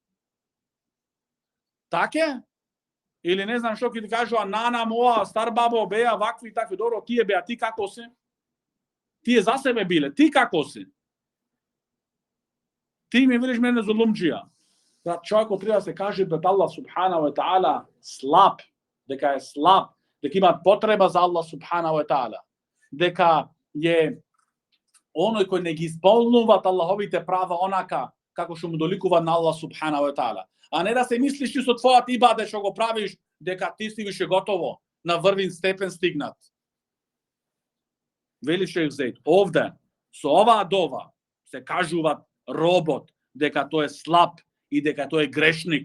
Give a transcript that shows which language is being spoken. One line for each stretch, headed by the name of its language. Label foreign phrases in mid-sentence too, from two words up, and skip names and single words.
Macedonian: Така? Или не знам што ќе ти кажува нана моја, стар бабо беа вакви и такви, добро, тие беа, ти како си? Тие за себе биле, ти како си? Ти ми видиш мене зулумџија. Човекот треба да се каже пред Аллах
Arabic: سبحانه وتعالى
Macedonian: слаб, дека е слаб, дека има потреба за Аллах
Arabic: سبحانه وتعالى,
Macedonian: дека е
Bosnian: onoj koji ne
Macedonian: ги исполнуваат Аллаховите права онака како што му доликува на Аллах
Arabic: سبحانه وتعالى.
Macedonian: А не да се мислиш ти со твојот ибадет што го правиш дека ти си више готово, на врвин степен стигнат. Вели Шејх Зейд, овде со оваа дова се кажуваат робот дека тој е слаб и дека тој е грешник.